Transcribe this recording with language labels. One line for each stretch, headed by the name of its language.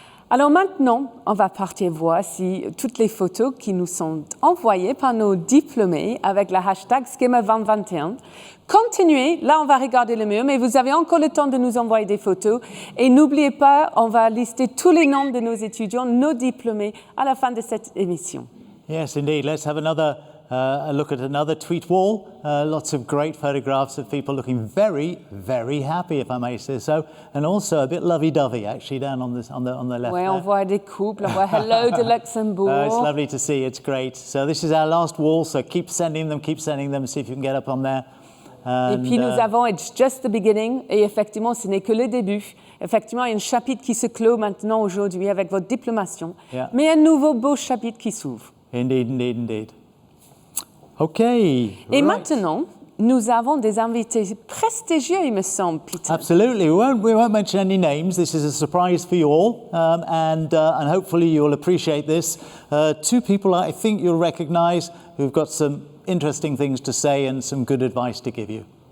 French: Alors maintenant, on va partir voir si toutes les photos qui nous sont envoyées par nos diplômés avec le hashtag Schema 2021. Continuez, là on va regarder le mur, mais vous avez encore le temps de nous envoyer des photos. Et n'oubliez pas, on va lister tous les noms de nos étudiants, nos diplômés, à la fin de cette émission.
English: Yes, indeed. Let's have another a look at another tweet wall. Lots of great photographs of people looking very, very happy, if I may say so, and also a bit lovey-dovey, actually, down on the left.
French: Oui, on voit des couples. On voit Hello de Luxembourg.
English: It's lovely to see. It's great. So this is our last wall. So keep sending them. See if you can get up on there.
French: Et puis nous avons
English: It's Just the Beginning,
French: et effectivement, ce n'est que le début. Effectivement, il y a un chapitre qui se clôt maintenant aujourd'hui avec votre diplomation, mais un nouveau beau chapitre qui s'ouvre.
English: Indeed, indeed, indeed. Okay.
French: Et maintenant, nous avons des invités prestigieux, il me semble, Peter.
English: Absolutely. We won't mention any names. This is a surprise for you all, and hopefully you'll appreciate this. Two people I think you'll recognize who've got some interesting things to say and some good advice to give you.